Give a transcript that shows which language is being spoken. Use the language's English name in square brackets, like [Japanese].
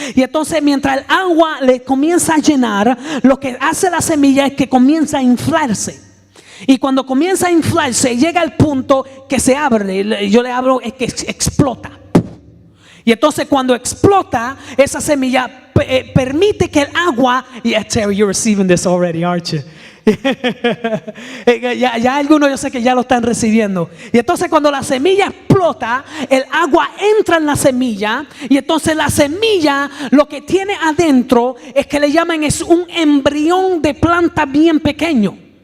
[Spanish] Y entonces mientras el agua le comienza a llenar, lo que hace la semilla es que comienza a inflarse. Y cuando comienza a inflarse, llega al punto que se abre. Yo le hablo, es que explota. Y entonces cuando explota, esa semilla permite que el agua. [English] Yeah, Terry, you're receiving this already, aren't you? [Spanish] ya algunos yo sé que ya lo están recibiendo. Y entonces cuando la semilla explota, el agua entra en la semilla. Y entonces la semilla lo que tiene adentro es que le llaman es un embrión de planta bien pequeño.